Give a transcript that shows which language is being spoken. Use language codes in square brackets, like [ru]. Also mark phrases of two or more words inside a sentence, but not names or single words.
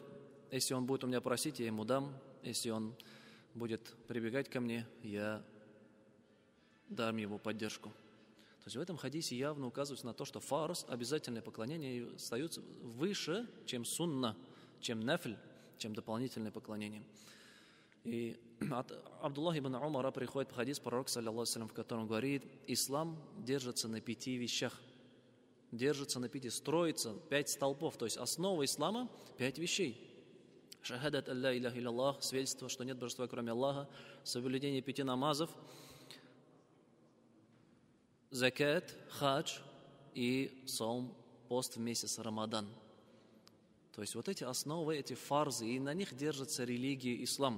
[ru] Если он будет у меня просить, я ему дам. Если он будет прибегать ко мне, я дам ему поддержку. То есть в этом хадисе явно указывается на то, что фарз, обязательное поклонение, остаются выше, чем сунна, чем нафль, чем дополнительное поклонение. И от Абдуллаха ибн Умара приходит хадис пророка, [ar] صلى الله عليه و سلم, [ru] в котором говорит, ислам держится на 5 вещах. Держится на 5, строится 5 столпов. То есть основа ислама 5 вещей. [ar] شهادة أن لا إله إلا الله, [ru] свидетельство, что нет божества, кроме Аллаха, соблюдение 5 намазов, закат, хадж и саум, пост в месяц Рамадан. То есть вот эти основы, эти фарзы, и на них держится религия ислам.